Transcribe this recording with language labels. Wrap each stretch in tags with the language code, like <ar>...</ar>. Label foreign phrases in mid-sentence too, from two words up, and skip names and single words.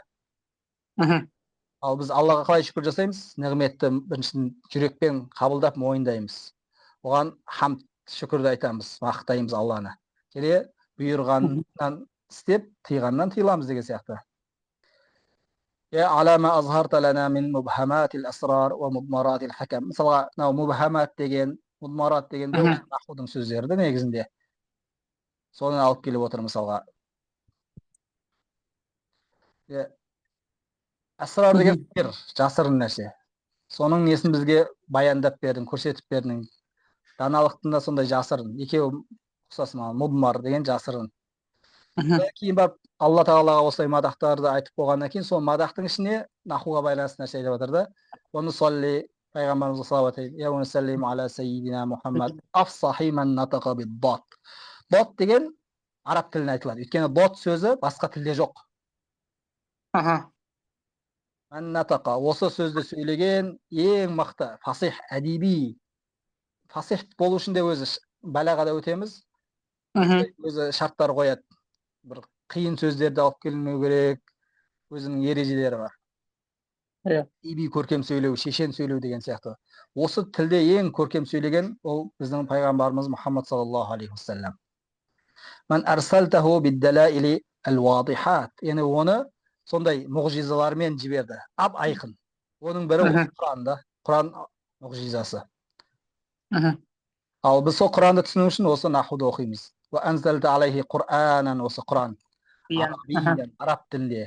<kk>Ал біз Аллаға қалай шүкір жасаймыз? Нығметті біріншіден жүрекпен қабылдап мойындаймыз. Оған хамд, шүкірді айтамыз, мақтаймыз Алланы. Және бұйырғаннан істеп, тыйғаннан тыйыламыз деген сияқты.</kk> <ar>على ما أظهرت لنا من مبهمات الأسرار ومضمرات الحكم.</ar> <kk>Мысалға, мубхамат деген, мудмарат деген де нахудың сөздері негізінде. Соны алып келіп отыр мысалға. Әсрар деген сыр, жасырын нәрсе. Соның несін бізге баяндап бердің, көрсетіп бердің.</kk> <ar>Даналықтың да</ar> <kk>сондай жасырын. Екеуі ұқсас маған, мудмар деген жасырын. Кейін барып алла тағалаға осылай мадақтарды айтып болғаннан кейін сол мадақтың ішіне нахуға байланысты нәрсе айтып жатыр да. Оны солли пайғамбарымызға салауат айтып, я</kk> <ar>وأسلم على سيدنا محمد أفصح من نطق بالضاد.</ar> <kk>Дат деген араб тіліне айтылады. Өйткені дат сөзі басқа тілде жоқ.</kk> <ar>من نطق,</ar> <kk>осы сөзді сөйлеген ең мықты фасих, әдеби. Фасих болу үшін де өзі балағада өтеміз. Өзі шарттар қояды. Бір қиын сөздерді алып келмеу керек, өзінің ережелері бар. Әдеби көркем сөйлеу, шешен сөйлеу деген сияқты. Осы тілде ең көркем сөйлеген ол біздің пайғамбарымыз Мұхаммад</kk> <ar>صلى الله عليه وسلم. من أرسلته بالدلائل الواضحات.</ar> <kk>Яғни оны сондай мұғжизалармен жіберді. Ап айқын. Оның бірі Құранда, Құран мұғжизасы. Ал біз сол Құранды түсіну үшін осы нахуды оқимыз.</kk> <ar>وأنزلت عليه قرآنا,</ar> <kk>осы Құран араб тілінде.</kk>